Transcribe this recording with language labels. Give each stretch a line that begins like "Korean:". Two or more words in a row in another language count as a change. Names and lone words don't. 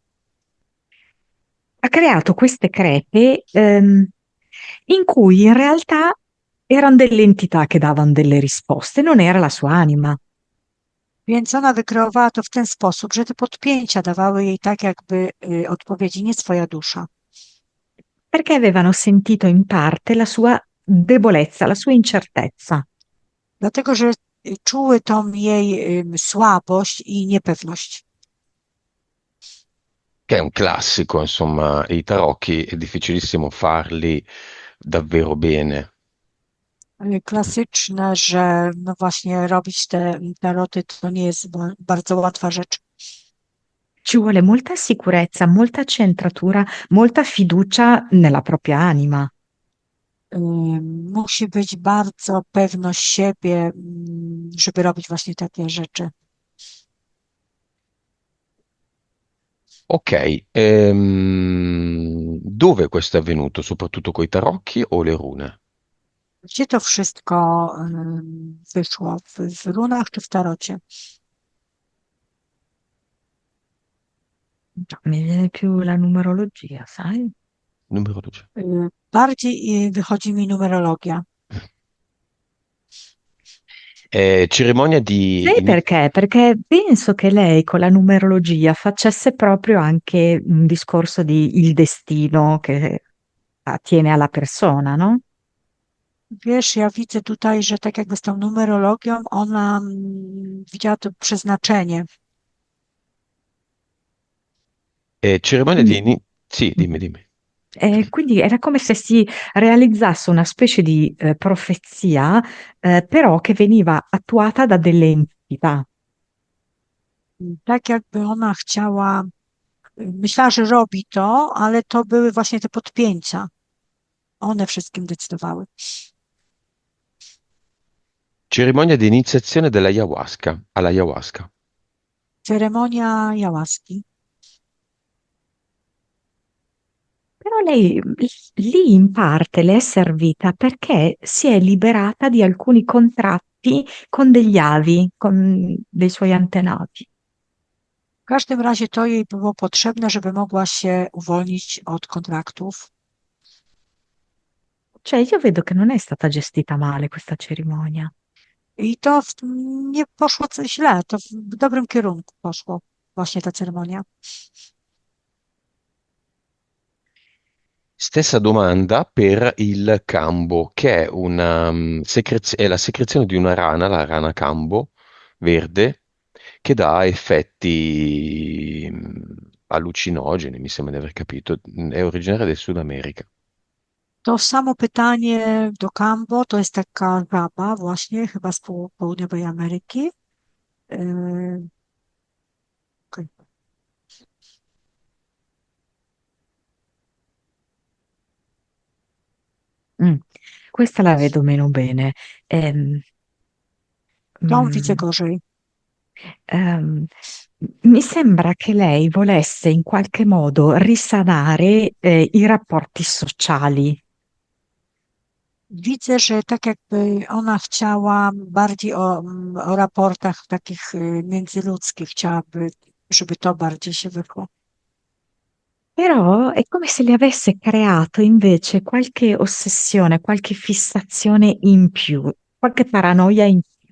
Italian: ha creato queste crepe in cui in realtà erano delle entità che davano delle risposte, non era la sua anima.
Polish: Więc ona wykreowała to w ten sposób, że te podpięcia dawały jej tak jakby odpowiedzi, nie swoja dusza.
Italian: Perché avevano sentito in parte la sua debolezza, la sua incertezza.
Polish: Dlatego, że czuły tą jej słabość i niepewność.
Italian: Che è un classico, insomma, i tarocchi è difficilissimo farli davvero bene.
Polish: Klasyczne, że no właśnie robić te taroty to nie jest bardzo łatwa rzecz.
Italian: Ci vuole molta sicurezza, molta centratura, molta fiducia nella propria anima.
Polish: Musi być bardzo pewność siebie, żeby robić właśnie takie rzeczy.
Italian: Ok, dove questo è avvenuto? Soprattutto coi tarocchi o le rune?
Polish: Gdzie to wszystko wyszło? W runach czy w tarocie?
Italian: No, mi viene più la numerologia, sai? Numerologia.
Polish: Bardziej wychodzi mi numerologia.
Italian: Cerimonia di... Sai perché? Perché penso che lei con la numerologia facesse proprio anche un discorso di il destino che attiene alla persona, no?
Polish: Wiesz, ja widzę tutaj, że tak jakby z tą numerologią ona widziała to przeznaczenie.
Italian: cerimonia Quindi, Sì, dimmi, dimmi. quindi era come se si realizzasse una specie di profezia, però che veniva attuata da delle entità.
Polish: Tak jakby ona chciała, myślała, że robi to, ale to były właśnie te podpięcia. One wszystkim decydowały.
Italian: Cerimonia di iniziazione dell'ayahuasca, all'ayahuasca.
Polish: Ceremonia jałaski.
Italian: Però lei lì in parte le è servita perché si è liberata di alcuni contratti con degli avi, con dei suoi antenati.
Polish: W każdym razie to jej było potrzebne, żeby mogła się uwolnić od kontraktów.
Italian: Cioè, io vedo che non è stata gestita male questa cerimonia.
Polish: I to nie poszło źle, to w dobrym kierunku poszło właśnie ta ceremonia.
Italian: Stessa domanda per il cambo, che è è la secrezione di una rana, la rana cambo verde, che dà effetti allucinogeni, mi sembra di aver capito. È originaria del Sud America.
Polish: To samo pytanie do Kambo, to jest taka żaba właśnie, chyba z południowej Ameryki. Yy, okej. Mm.
Italian: Questa la vedo meno bene. Ehm,
Polish: Tą widzę mm, gorzej.
Italian: ehm, mi sembra che lei volesse in qualche modo risanare, i rapporti sociali.
Polish: Widzę, że tak jakby ona chciała bardziej o raportach takich międzyludzkich, chciałaby, żeby to bardziej się wyszło.
Italian: Però è come se le avesse creato invece qualche ossessione, qualche fissazione in più, qualche paranoia in più.